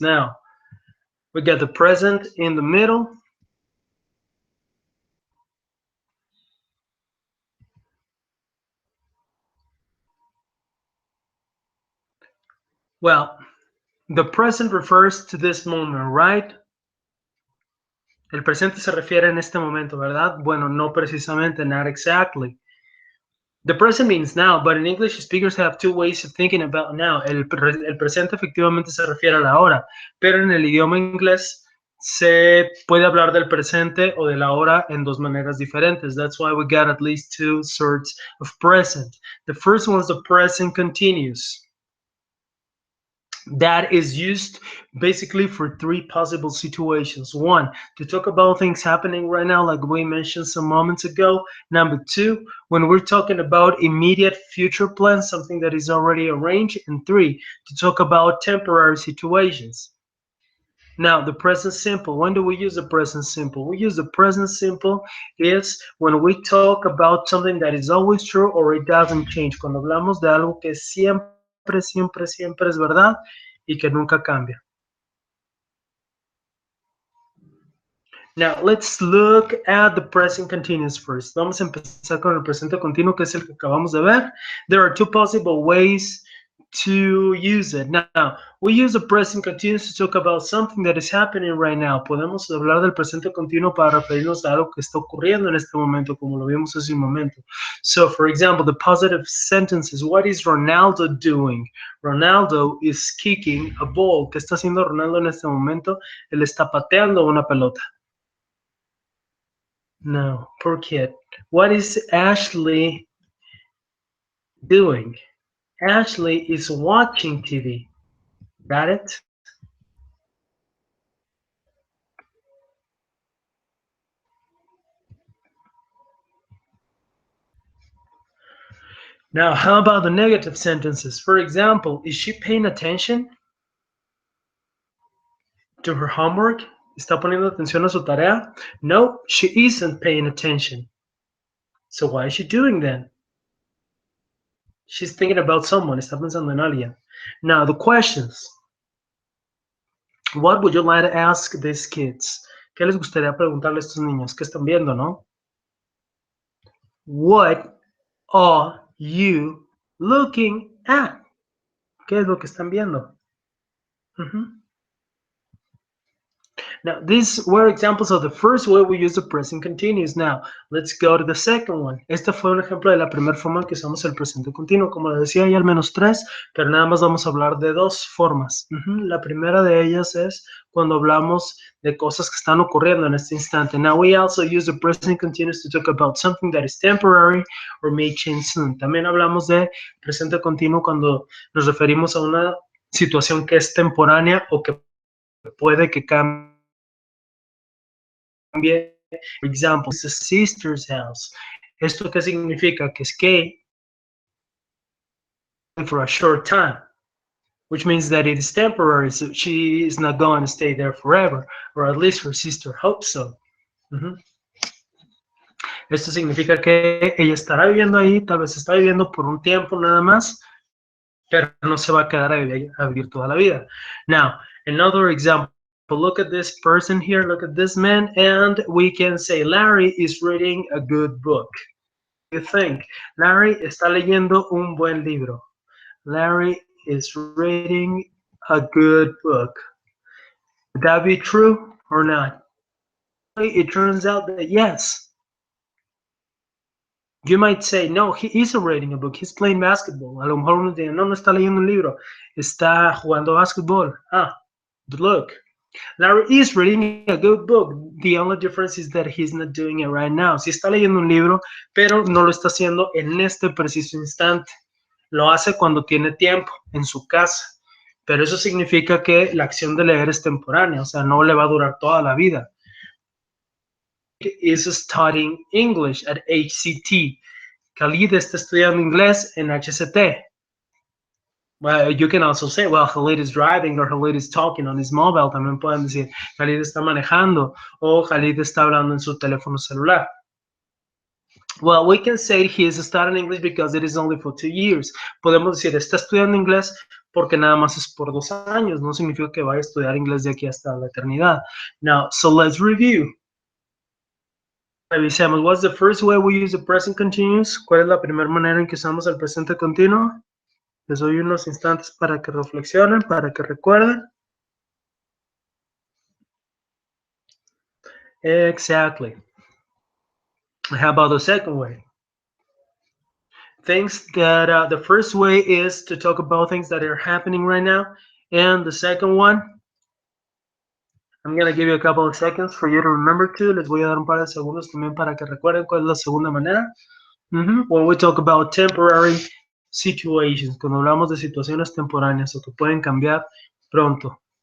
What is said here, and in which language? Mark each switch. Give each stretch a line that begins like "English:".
English: Now, we got the present in the middle. Well, the present refers to this moment, right?
Spanish: El presente se refiere en este momento, ¿verdad? Bueno, no precisamente,
English: not exactly. The present means now, but in English speakers have two ways of thinking about now.
Spanish: El presente efectivamente se refiere a la hora, pero en el idioma inglés se puede hablar del presente o de la hora en dos maneras diferentes.
English: That's why we got at least two sorts of present. The first one is the present continuous. That is used basically for three possible situations. One, to talk about things happening right now, like we mentioned some moments ago. Number two, when we're talking about immediate future plans, something that is already arranged. And three, to talk about temporary situations. Now, the present simple. When do we use the present simple? We use the present simple is when we talk about something that is always true or it doesn't change.
Spanish: Cuando hablamos de algo que siempre, siempre, siempre es verdad y que nunca cambia.
English: Now, let's look at the present continuous first.
Spanish: Vamos a empezar con el presente continuo, que es el que acabamos de ver.
English: There are two possible ways to use it. Now, we use the present continuous to talk about something that is happening right now.
Spanish: Podemos hablar del presente continuo para referirnos a algo que está ocurriendo en este momento, como lo vimos hace un momento.
English: So, for example, the positive sentences, what is Ronaldo doing? Ronaldo is kicking a ball.
Spanish: ¿Qué está haciendo Ronaldo en este momento? Él está pateando una pelota.
English: No, poor kid. What is Ashley doing? Ashley is watching TV. Got it? Now, how about the negative sentences? For example, is she paying attention to her homework?
Spanish: ¿Está poniendo atención a su tarea?
English: No, she isn't paying attention. So why is she doing that? She's thinking about someone.
Spanish: Está pensando en alguien.
English: Now, the questions. What would you like to ask these kids?
Spanish: ¿Qué les gustaría preguntarle a estos niños? ¿Qué están viendo, no?
English: What are you looking at?
Spanish: ¿Qué es lo que están viendo?
English: Now, these were examples of the first way we use the present continuous. Now, let's go to the second one.
Spanish: Este fue un ejemplo de la primera forma en que usamos el presente continuo. Como les decía, hay al menos tres, pero nada más vamos a hablar de dos formas. La primera de ellas es cuando hablamos de cosas que están ocurriendo en este instante.
English: Now, we also use the present continuous to talk about something that is temporary or may change soon.
Spanish: También hablamos de presente continuo cuando nos referimos a una situación que es temporánea o que puede que cambie.
English: For example, it's a sister's house.
Spanish: ¿Esto qué significa? Que es que
English: for a short time, which means that it is temporary, so she is not going to stay there forever, or at least her sister hopes so.
Spanish: Esto significa que ella estará viviendo ahí, tal vez está viviendo por un tiempo nada más, pero no se va a quedar a vivir toda la vida.
English: Now, another example. Look at this person here, look at this man, and we can say Larry is reading a good book. What do you think?
Spanish: Larry está leyendo un buen libro.
English: Larry is reading a good book. Would that be true or not? It turns out that yes. You might say, no, he isn't reading a book, he's playing basketball.
Spanish: A lo mejor uno dice, no, no está leyendo un libro, está jugando basketball.
English: But look, Larry is reading a good book. The only difference is that he's not doing it right now.
Spanish: Sí está leyendo un libro, pero no lo está haciendo en este preciso instante. Lo hace cuando tiene tiempo, en su casa. Pero eso significa que la acción de leer es temporánea, o sea, no le va a durar toda la vida.
English: Is studying English at HCT.
Spanish: Khalid está estudiando inglés en HCT.
English: Well, you can also say, well, Khalid is driving or Khalid is talking on his mobile.
Spanish: También pueden decir, Khalid está manejando o Khalid está hablando en su teléfono celular.
English: Well, we can say he is studying English because it is only for 2 years.
Spanish: Podemos decir, está estudiando inglés porque nada más es por 2 años. No significa que vaya a estudiar inglés de aquí hasta la eternidad.
English: Now, so let's review.
Spanish: Revisemos.
English: What's the first way we use the present continuous?
Spanish: ¿Cuál es la primera manera en que usamos el presente continuo? Les doy unos instantes para que reflexionen, para que recuerden.
English: Exactly. How about the second way? Things that the first way is to talk about things that are happening right now, and the second one, I'm gonna give you a couple of seconds for you to remember to.
Spanish: Les voy a dar un par de segundos también para que recuerden cuál es la segunda manera.
English: When we talk about temporary situations,
Spanish: cuando hablamos de situaciones temporáneas o que pueden cambiar pronto.